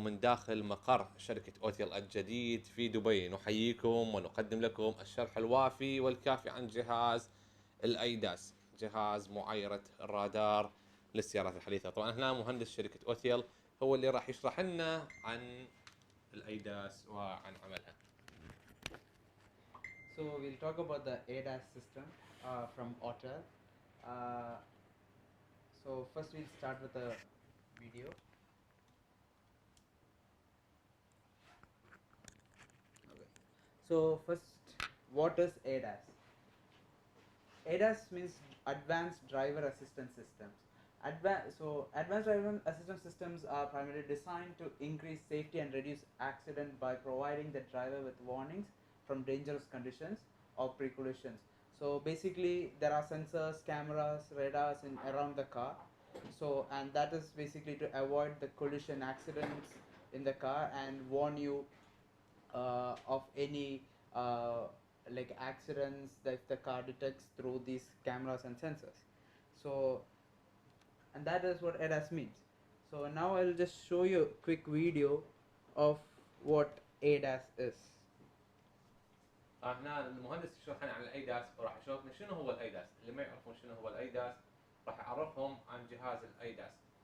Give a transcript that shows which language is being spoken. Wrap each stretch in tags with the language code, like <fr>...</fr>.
<ar>من داخل مقر شركة أوتيل الجديد في دبي نحييكم ونقدم لكم الشرح الوافي والكافي عن جهاز الأيداس، جهاز معايرة الرادار للسيارات الحديثة. طبعا هنا مهندس شركة أوتيل هو اللي راح يشرح لنا عن الأيداس وعن عملها.</ar> <en>So we'll talk about the ADAS system from AUTEL. So first we'll start with a video. Okay. So first, what is ADAS? ADAS means Advanced Driver Assistance Systems. Advanced driver assistance systems are primarily designed to increase safety and reduce accident by providing the driver with warnings from dangerous conditions or pre-collisions. So basically, there are sensors, cameras, radars around the car. So and that is basically to avoid the collision accidents in the car and warn you of any like accidents that the car detects through these cameras and sensors. So and that is what ADAS means. So now I'll just show you a quick video of what ADAS is.</en> <ar>هنا المهندس يشرح لنا عن الايداس وراح يشرح لنا شنو هو الايداس. اللي ما يعرفون شنو هو الايداس راح يعرفهم عن جهاز الايداس.</ar>